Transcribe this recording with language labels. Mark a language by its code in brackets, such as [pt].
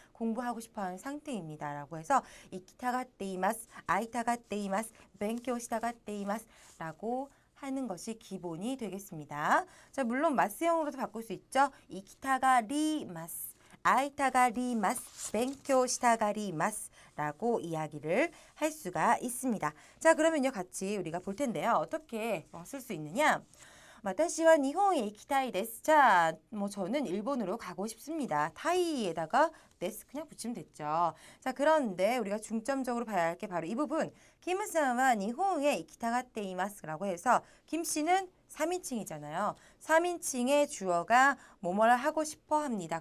[ko] 공부하고 싶어 하는 상태입니다. 라고 해서 이키타가떼이마스, 아이타가떼이마스, 벤교시타가떼이마스 라고 하는 것이 기본이 되겠습니다. 자, 물론 마스형으로도 바꿀 수 있죠. 이키타가리마스, 아이타가리마스, 벤교시타가리마스 라고 이야기를 할 수가 있습니다. 자, 그러면요 같이 우리가 볼 텐데요. 어떻게 쓸 수 있느냐? [ja] 私は日本へ行きたいです. [ko] 자, 뭐 저는 일본으로 가고 싶습니다. 타이에다가 데스 그냥 붙이면 됐죠. 자, 그런데 우리가 중점적으로 봐야 할 게 바로 이 부분. 김さんは 일본에 이키타가떼이마스라고 해서 김 씨는 3인칭이잖아요. 3인칭의 주어가 뭐뭐를 하고 싶어 합니다.